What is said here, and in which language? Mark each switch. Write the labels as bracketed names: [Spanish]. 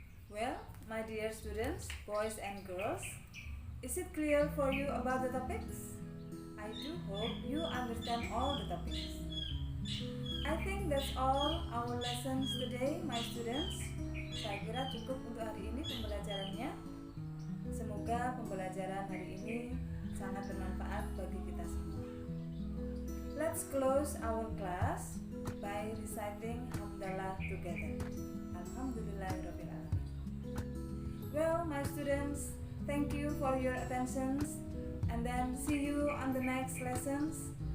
[English] Well, my dear students, boys and girls, is it clear for you about the topics? I do hope you understand all the topics. I think that's all our lessons today, my students. [Indonesian] Saya kira cukup untuk hari ini pembelajarannya. Semoga pembelajaran hari ini sangat bermanfaat bagi kita semua. [English] Let's close our class by reciting Hamdalah together. [Arabic] Alhamdulillahirabbil alamin. [English] Well, my students, thank you for your attention, and then see you on the next lessons.